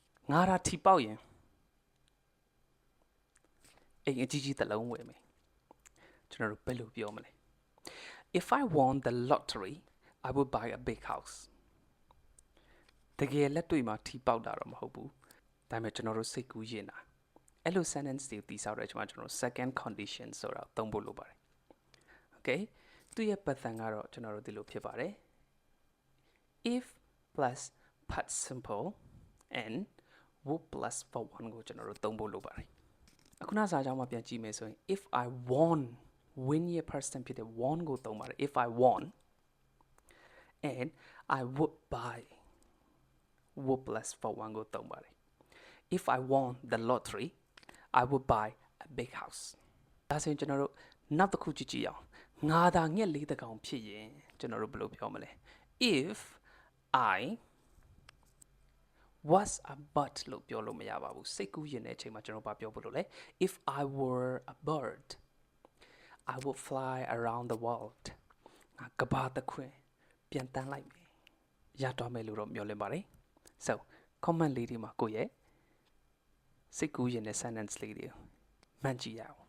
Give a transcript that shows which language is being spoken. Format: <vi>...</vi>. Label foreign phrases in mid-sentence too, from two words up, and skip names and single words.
<my>ငါရာထီပေါက်ရင်အိမ်အကြီးကြီးတစ်လုံးဝယ်မယ်ကျွန်တော်တို့ဘယ်လိုပြောမလဲ</my> <en>If I won the lottery I would buy a big house</en> <my>တကယ်လက်တွေ့မှာထီပေါက်တာတော့မဟုတ်ဘူးဒါပေမဲ့ကျွန်တော်တို့စိတ်ကူးရင်တာအဲ့လို sentence တွေတည်ဆောက် တဲ့အချိန်မှာကျွန်တော်တို့</my> <en>second condition</en> <my>ဆိုတာသုံးဖို့လိုပါတယ် okay သူ့ရဲ့ပတ်စံကတော့ကျွန်တော်တို့ဒီလိုဖြစ်ပါတယ်</my> <en>if plus past simple and would plus for one</en> <my>ကိုကျွန်တော်တို့သုံးဖို့လိုပါတယ်အခုနောက်စာကြောင်းမှာပြန်ကြည့်မယ်ဆိုရင်</my> <en>if I won win</en> <my>ရဲ့ present ဖြစ်တဲ့ won ကိုသုံးပါတယ်</my> <en>if I won and I would buy would plus for one</en> <my>ကိုသုံးပါတယ်</my> <en>if I won the lottery I would buy a big house</en> <my>ဒါဆိုရင်ကျွန်တော်တို့နောက်တစ်ခုကြည့်ကြည့်အောင်ငါသာငှက်လေးတစ်ကောင်ဖြစ်ရင်ကျွန်တော်တို့ဘယ်လိုပြောမလဲ</my> <en>if I was a bird</en> <my>လို့ပြောလို့မရပါဘူးစိတ်ကူးရင်တဲ့အချိန်မှာကျွန်တော်ဘာပြောဖို့လို့လဲ</my> <en>if I were a bird I would fly around the world</en> <my>ငါကဘာတစ်ခွင်ပြန်တန်းလိုက်မယ်ရတော့မယ်လို့တော့မျှော်လင့်ပါတယ်</my> <en>so comment</en> <my>လေးဒီမှာကိုရဲ့စိတ်ကူးရင်တဲ့ sentence လေးတွေမှန်ကြည့်ရအောင်</my>